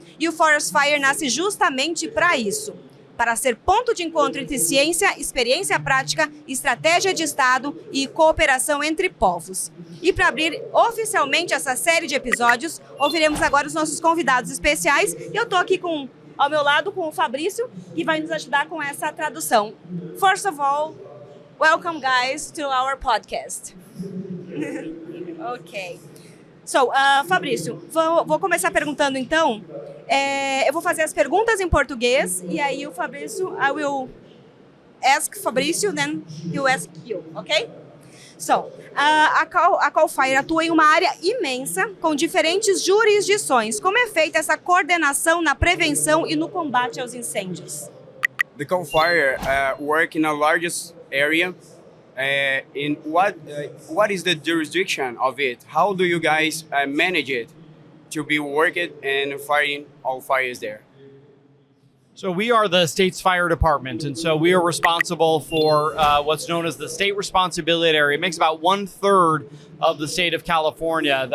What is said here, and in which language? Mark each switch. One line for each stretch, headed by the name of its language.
Portuguese: E o Forest Fire nasce justamente para isso: para ser ponto de encontro entre ciência, experiência prática, estratégia de Estado e cooperação entre povos. E para abrir oficialmente essa série de episódios, ouviremos agora os nossos convidados especiais. E eu estou aqui ao meu lado com o Fabrício, que vai nos ajudar com essa tradução.
English: First of all, welcome guys to our podcast. Ok.
Portuguese: So, Fabrício, vou começar perguntando então. Eu vou fazer as perguntas em português e aí o Fabrício,
English: I will ask Fabrício, then he will ask you, ok?
Portuguese: So, a CAL FIRE atua em uma área imensa com diferentes jurisdições. Como é feita essa coordenação na prevenção e no combate aos incêndios?
English: The CAL FIRE work in a largest area. In what is the jurisdiction of it? How do you guys manage it to be working and fighting all fires there? So we are the state's fire department, and so we are responsible for what's known as the state responsibility area. It makes about 1/3 of the state of California.